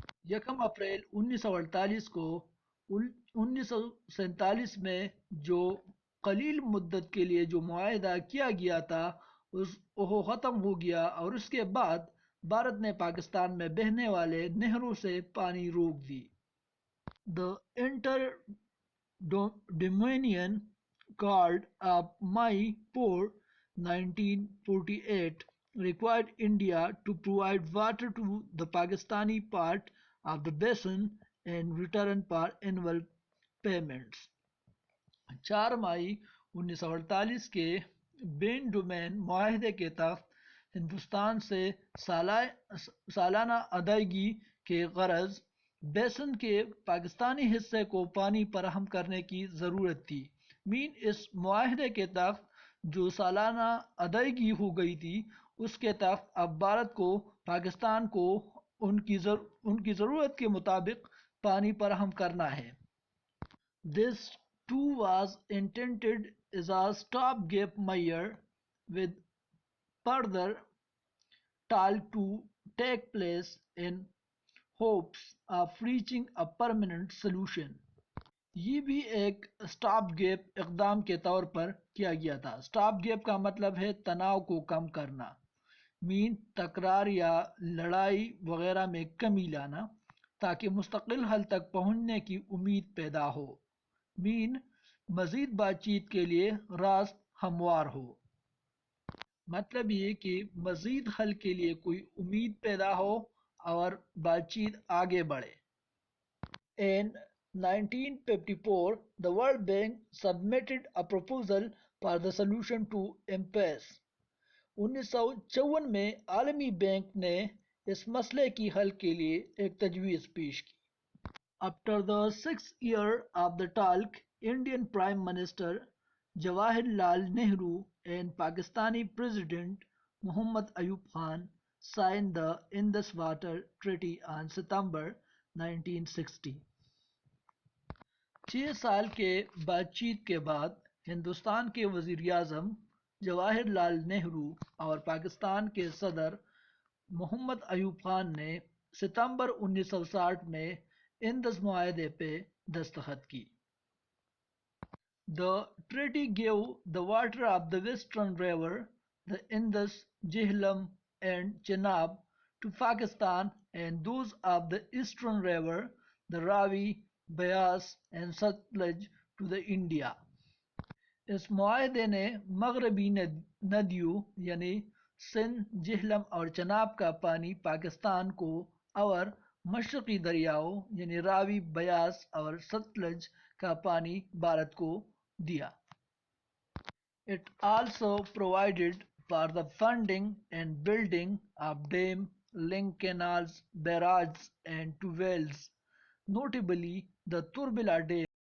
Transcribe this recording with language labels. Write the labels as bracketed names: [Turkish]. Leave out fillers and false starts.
[Urdu] یکم اپریل 1948 کو 1947 میں جو قلیل مدت کے لیے جو معاہدہ کیا گیا تھا وہ ختم ہو گیا اور اس کے بعد بھارت نے پاکستان میں بہنے والے نہروں سے پانی روک دی. [English] The Inter-Dominion Accord of May 4, 1948 required India to provide water to the Pakistani part of the basin in return for annual payments. [Urdu] 4 مئی 1948 کے بین ڈومین معاہدے کے تحت ہندوستان سے سالانہ ادائیگی کے غرض بیسن کے پاکستانی حصے کو پانی فراہم کرنے کی ضرورت تھی. اس معاہدے کے تحت جو سالانہ ادائیگی ہو گئی تھی اس کے تحت اب بھارت کو پاکستان کو ان کی ضرورت کے مطابق پانی فراہم کرنا ہے. [English] This too was intended as a stopgap measure, with further talk to take place in hopes of reaching a permanent solution. [Urdu] یہ بھی ایک اسٹاپ گیپ اقدام کے طور پر کیا گیا تھا. اسٹاپ گیپ کا مطلب ہے تناؤ کو کم کرنا، تکرار یا لڑائی وغیرہ میں کمی لانا تاکہ مستقل حل تک پہنچنے کی امید پیدا ہو. مزید بات چیت کے لیے راست ہموار ہو. مطلب یہ کہ مزید حل کے لیے کوئی امید پیدا ہو اور بات چیت آگے بڑھے. [English] In 1954, the World Bank submitted a proposal for the solution to impasse. [Urdu] 1954 میں عالمی بینک نے اس مسئلے کی حل کے لیے ایک تجویز پیش کی. [English] After the 6th year of the talk, Indian Prime Minister Jawaharlal Nehru and Pakistani President Muhammad Ayub Khan signed the Indus Water Treaty on September 1960. [Urdu] 6 سال کے بات چیت کے بعد ہندوستان کے وزیر اعظم جواہر لال نہرو اور پاکستان کے صدر محمد ایوب خان نے ستمبر 1960 میں اندس معاہدے پہ دستخط کی. [English] The treaty gave the water of the western river, the Indus, Jhelum and Chenab, to Pakistan and those of the eastern river, the Ravi, Beas and Satluj, to the India. [Urdu] اس معاہدے نے مغربی ندیوں یعنی سندھ، جہلم اور چناب کا پانی پاکستان کو اور مشرقی دریاؤں یعنی راوی، بیاس اور ستلج کا پانی بھارت کو دیا. [English] It also provided for the funding and building of dam, link canals, barrages and two wells, notably the Turbila Dam